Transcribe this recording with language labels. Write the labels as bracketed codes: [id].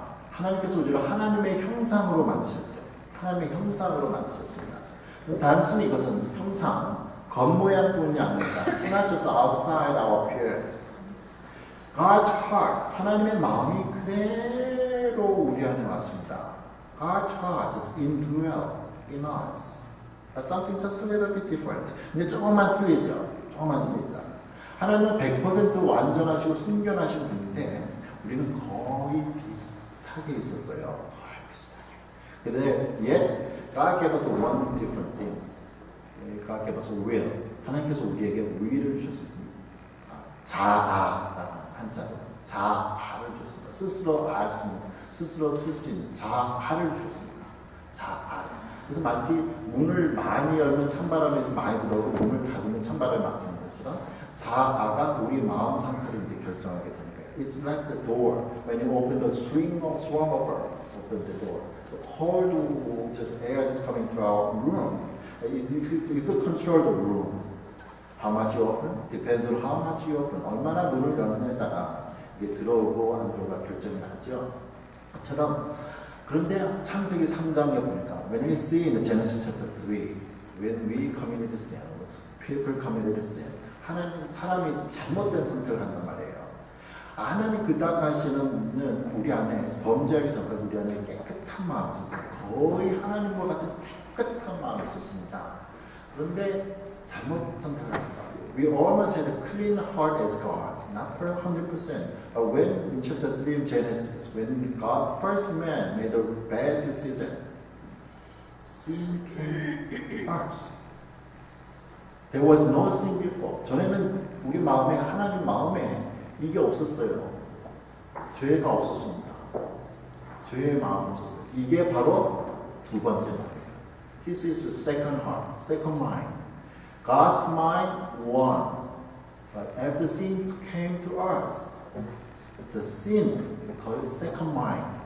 [ko] 하나님께서 우리를 하나님의 형상으로 만드셨죠. 하나님의 형상으로 만드셨습니다. 단순히 이것은 형상, 겉모양뿐이 아닙니다. [en] It's not just outside our appearance. God's heart, [ko] 하나님의 마음이 그대로 우리 안에 왔습니다. [en] God's heart just indwell in us. But something just a little bit different. [ko] 근데 조금만 틀리죠. 조금만 틀리다. 하나님은 100% 완전하시고 순전하신 분인데 우리는 거의 비슷하게 있었어요. 거의 비슷하게. 근데 [en] yet God gave us one different things. God gave us will. [ko] 하나님께서 우리에게 will을 주셨습니다. 자아라는 한자로 자아를 주셨습니다. 스스로 쓸 수 있는 자아를 주셨습니다. 자아를. 그래서 마치 문을 많이 열면 찬바람이 많이 들어오고 문을 닫으면 찬바람이 막히는 것처럼 자아가 우리 마음 상태를 이제 결정하게 되는 거예요. [en] It's like the door. When you open the swing over, open the door. The whole just air just coming to our room. You could control the room. How much you open? Depends on how much you open. [ko] 얼마나 문을 여느냐에 따라 이게 들어오고 안 들어오가 결정이 나죠. 그처럼 그런데 창세기 3장에 보니까 [en] when we see in the Genesis chapter 3 when we committed sin, people committed sin [ko] 하나님 사람이 잘못된 선택을 한단 말이에요. 하나님 그닥 하시는 우리 안에 범죄하기 전까지 우리 안에 깨끗한 마음이 있었어요. 거의 하나님과 같은 깨끗한 마음이 있었습니다. 그런데 잘못 선택을 합니다. [en] We almost had a clean heart as gods, not 100%. But when in chapter 3 of Genesis, when God, first man made a bad decision, sin came to us. There was no sin before. [ko] 전에는 우리 마음에, 하나님 마음에 이게 없었어요. 죄가 없었습니다. 죄의 마음이 없었어요. 이게 바로 두 번째 마음이에요. [en] This is the second heart, second mind. God's mind won. But after sin came to us, the sin called second mind.